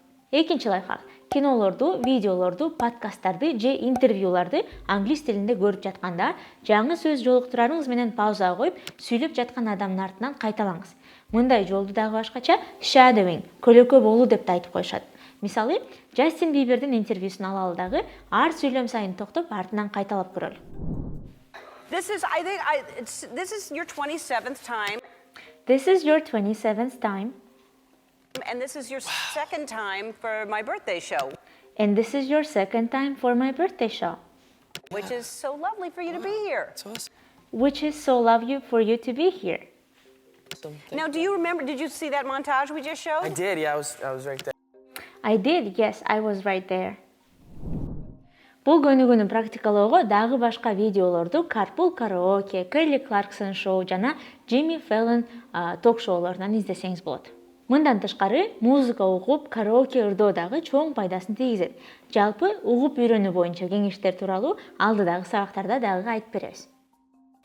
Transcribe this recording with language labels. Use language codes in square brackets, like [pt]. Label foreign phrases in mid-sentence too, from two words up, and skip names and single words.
[ky] Экинчи лайфхак: кинолорду, видеолорду, подкасттарды же интервьюларды англис тилинде көрүп жатканда, жаңы сөз жолуктурарыңыз менен паузага коюп, сүйлөп жаткан адамдын артынан кайталаңыз. Мындай жолду дагы башкача shadowing, көлөкө болуу деп да айтып коюшат. Мисалы, Джастин Бибердин интервьюсун алалы дагы ар сүйлөм сайын токтоп артынан кайталап көрөлү. [en] This is your 27th time. This is your 27th time. And this is your second time for my birthday show. And this is your second time for my birthday show. Which is so lovely for you to be here. Which is so lovely for you to be here. Now, do you remember, did you see that montage we just showed? I did, yeah, I was right there. I did, yes, I was right there. [ky] Бул көнүгүүнү практикалоого дагы башка видеолорду Carpool Karaoke, Kelly Clarkson Show жана Jimmy Fallon ток-шоулорунан издесеңиз болот. Мындан тышкары, музыка угуп, караоке ырдоо дагы чоң пайдасын тийгизет. Жалпы, угуп үйрөнүү боюнча кеңештер тууралуу алдыдагы сабактарда дагы айтып беребиз.